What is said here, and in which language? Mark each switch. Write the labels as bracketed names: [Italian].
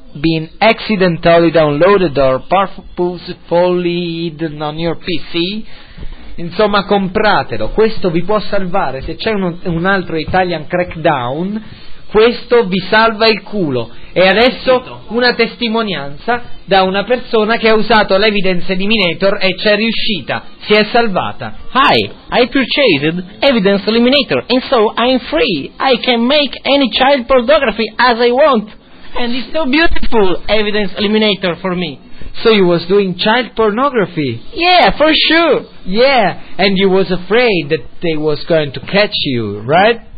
[English] been accidentally downloaded or purposefully hidden on your PC. [Italian] Insomma, compratelo, questo vi può salvare. Se c'è un altro Italian Crackdown, questo vi salva il culo. E adesso una testimonianza da una persona che ha usato l'evidence eliminator e c'è riuscita, si è salvata. [English] Hi, I purchased evidence eliminator and so I'm free. I can make any child pornography as I want. And it's so beautiful, evidence eliminator for me. So you was doing child pornography? Yeah, for sure. Yeah, and you was afraid that they was going to catch you, right?